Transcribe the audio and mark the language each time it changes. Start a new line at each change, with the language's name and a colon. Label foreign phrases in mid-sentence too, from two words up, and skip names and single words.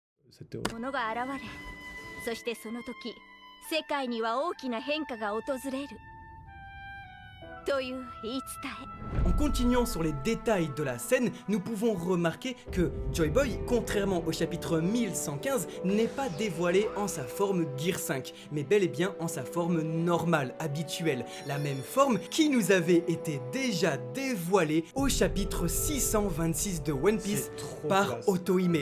French: cette théorie.
Japanese: ものが現れ、そしてその時、世界には大きな変化が訪れるという言い伝え。
French: En continuant sur les détails de la scène, nous pouvons remarquer que Joy Boy, contrairement au chapitre 1115, n'est pas dévoilé en sa forme Gear 5, mais bel et bien en sa forme normale, habituelle, la même forme qui nous avait été déjà dévoilée au chapitre 626 de One Piece par Otohime.